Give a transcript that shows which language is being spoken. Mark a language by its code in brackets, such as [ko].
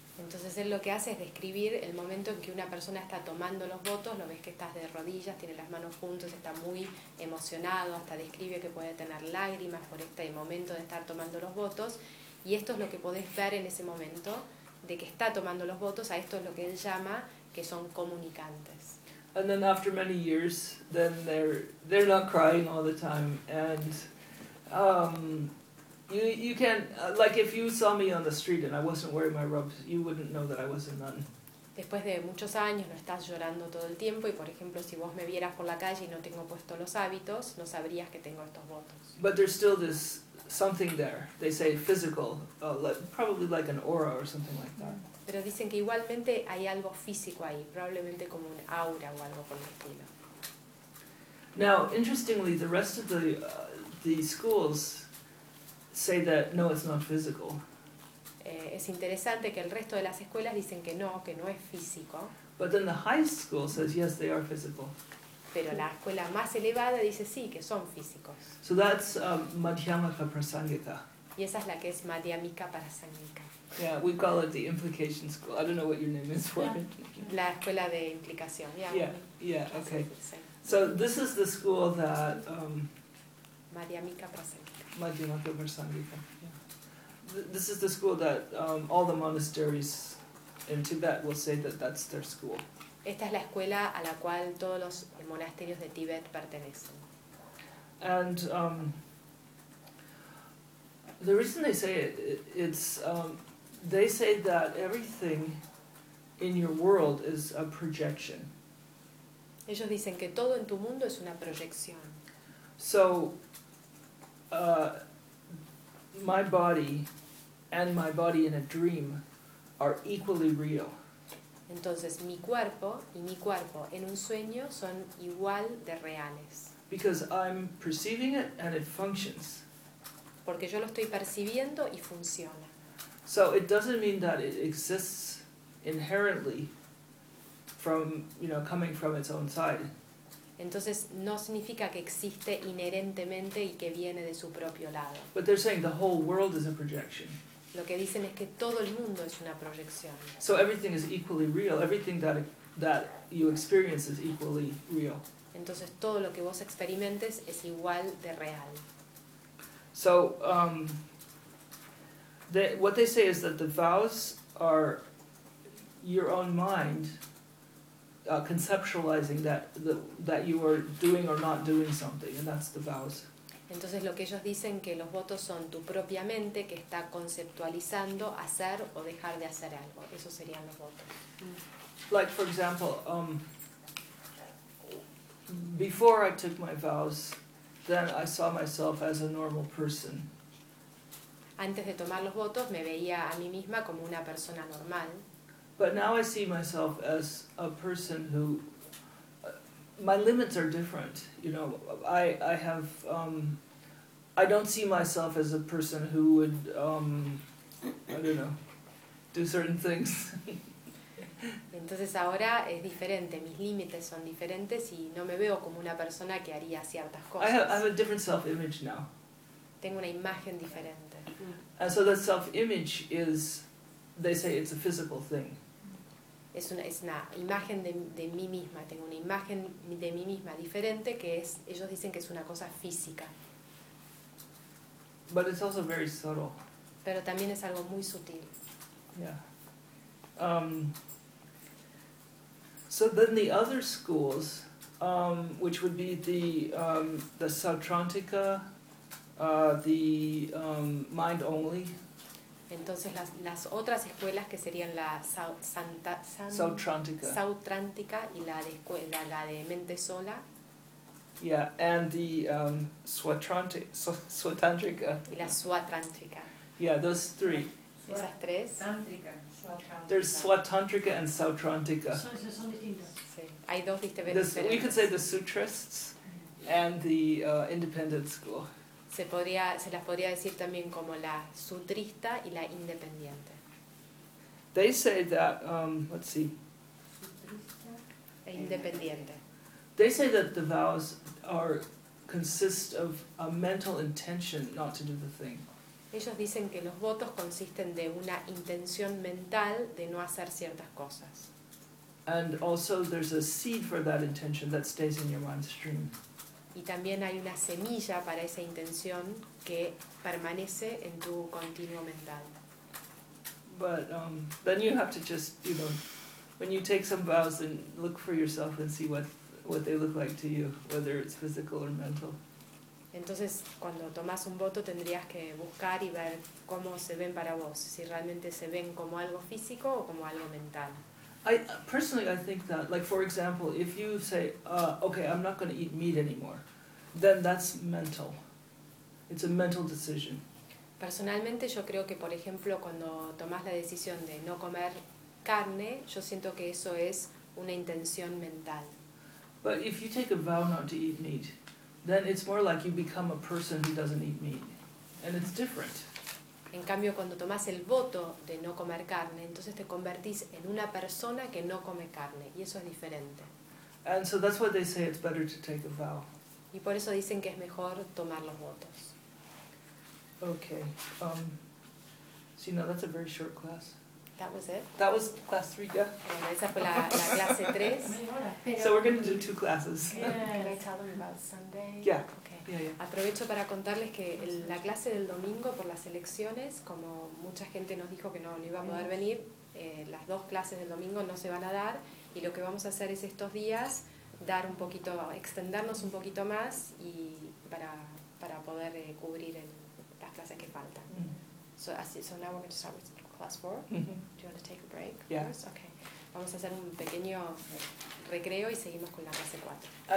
[es] Entonces él lo que hace es describir el momento en que una persona está tomando los votos, lo ves que estás de rodillas, tiene las manos juntas, está muy emocionado, hasta describe que puede tener lágrimas por este momento de estar tomando los votos, y esto es lo que podés ver en ese momento de que está tomando los votos, a esto es lo que él llama que son comunicantes. [en] And then after many years, then they're not crying all the time, and You can, like, if you saw me on the street and I wasn't wearing my robes, you wouldn't know that I was a nun. [es] Después de muchos años no estás llorando todo el tiempo, y por ejemplo si vos me vieras por la calle y no tengo puesto los hábitos, no sabrías que tengo estos votos. [en] But there's still this something there. They say physical, probably like an aura or something like that. [es] Pero dicen que igualmente hay algo físico ahí, probablemente como un aura o algo por el estilo. [en] Now, interestingly, the rest of the schools say that no, it's not physical. [es] Es interesante que el resto de las escuelas dicen que no es físico. [en] But then the highest school says yes, they are physical. [es] Pero la escuela más elevada dice sí, que son físicos. [en] So that's Madhyamika Prasangika. [es] Y esa es la que es Madhyamika Prasangika. [en] Yeah, we call it the implication school. I don't know what your name is for. [es] La escuela de implicación. Yeah. [en] Yeah. Okay. So this is the school that Madhyamika Prasangika. Madhyamika Prasangika. This is the school that all the monasteries in Tibet will say that that's their school. [es] Esta es la escuela a la cual todos los monasterios de Tibet pertenecen. [en] And the reason they say it, it's they say that everything in your world is a projection. [es] Ellos dicen que todo en tu mundo es una proyección. [en] So my body and my body in a dream are equally real. [es] Entonces, mi cuerpo y mi cuerpo en un sueño son igual de reales. [en] Because I'm perceiving it and it functions. [es] Porque yo lo estoy percibiendo y funciona. [en] So it doesn't mean that it exists inherently from, you know, coming from its own side. [es] Entonces no significa que existe inherentemente y que viene de su propio lado. [en] But they're saying the whole world is a projection. [es] Lo que dicen es que todo el mundo es una proyección. [en] So everything is equally real. Everything that you experience is equally real. [es] Entonces todo lo que vos experimentes es igual de real. [en] So what they say is that the vows are your own mind conceptualizing that you are doing or not doing something, and that's the vows. [es] Entonces lo que ellos dicen que los votos son tu propia mente que está conceptualizando hacer o dejar de hacer algo. Eso serían los votos. [en] Like for example, before I took my vows, then I saw myself as a normal person. [es] Antes de tomar los votos, me veía a mí misma como una persona normal. [en] But now I see myself as a person who, my limits are different. You know, I don't see myself as a person who would, I don't know, do certain things. [es] Entonces ahora es diferente, mis límites son diferentes y no me veo como una persona que haría ciertas cosas. [en] I have a different self-image now. [es] Tengo una imagen diferente. [en] And so that self-image is, they say it's a physical thing. [es] Es una imagen de mí misma, tengo una imagen de mí misma diferente que es, ellos dicen que es una cosa física. [en] But it's also very subtle. [es] Pero también es algo muy sutil. [en] Yeah. So then the other schools, which would be the Sautrantika, the mind only. [es] Entonces las otras escuelas que serían la Sautrantika. Sautrantika y la de mente sola. [en] Yeah, and the Swatantrika. [es] Y la Swatantrika. [en] Yeah, those three. [es] Esas tres. Tantrika. [en] There's Swatantrika and Sautrantika. [es] Sí. [en] We could say the sutrists and the independent school. [es] Se las podría decir también como la sutrista y la independiente. [en] They say that, let's see. [es] E independiente. [en] They say that the vows consist of a mental intention not to do the thing. [es] Ellos dicen que los votos consisten de una intención mental de no hacer ciertas cosas. [en] And also there's a seed for that intention that stays in your mind's dream. [es] Y también hay una semilla para esa intención que permanece en tu continuo mental. [en] But then you have to just, you know, when you take some vows, then look for yourself and see what they look like to you, whether it's physical or mental. [es] Entonces, cuando tomas un voto, tendrías que buscar y ver cómo se ven para vos, si realmente se ven como algo físico o como algo mental. [en] I personally think that, like for example, if you say, okay, I'm not going to eat meat anymore, then that's mental. It's a mental decision. [es] Personalmente, yo creo que, por ejemplo, cuando tomas la decisión de no comer carne, yo siento que eso es una intención mental. [en] But if you take a vow not to eat meat, then it's more like you become a person who doesn't eat meat. And it's different. [es] En cambio, cuando tomas el voto de no comer carne, entonces te convertís en una persona que no come carne. Y eso es diferente. [en] And so that's why they say it's better to take a vow. [es] Y por eso dicen que es mejor tomar los votos. [en] Okay. So, you know, that's a very short class. That was it? That was class 3, yeah. [es] Bueno, esa fue la clase 3. [en] So we're going to do 2 classes. Can I tell them about Sunday? Yeah. Okay. Yeah. [es] Aprovecho para contarles que la clase del domingo por las elecciones, como mucha gente nos dijo que no iba a poder venir, las dos clases del domingo no se van a dar, y lo que vamos a hacer es estos días dar un poquito, extendernos un poquito más y para poder cubrir las clases que faltan. [en] So now we're going to start with class 4. Mm-hmm. Do you want to take a break? Yes. Yeah. Okay. [es] Vamos a hacer un pequeño recreo y seguimos con la clase 4.